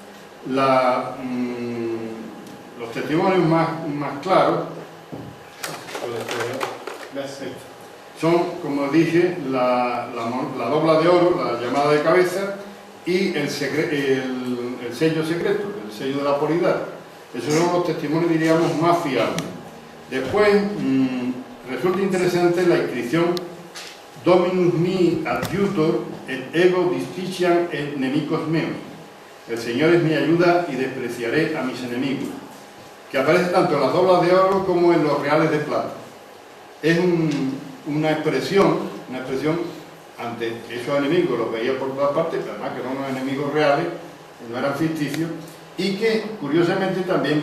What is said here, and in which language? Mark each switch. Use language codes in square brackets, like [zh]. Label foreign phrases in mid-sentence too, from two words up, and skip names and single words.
[es] Los testimonios más claros son, como dije, la dobla de oro, la llamada de cabeza, y el sello secreto, el sello de la autoridad. Esos son los testimonios, diríamos, más fiables. [la] Después, resulta interesante la inscripción Dominus mi adjutor et ego dispiciam et nemicos meus. [es] El Señor es mi ayuda y despreciaré a mis enemigos, que aparece tanto en las doblas de oro como en los reales de plata. Es una expresión ante esos enemigos, los veía por todas partes, pero además que eran unos enemigos reales, no eran ficticios, y que curiosamente también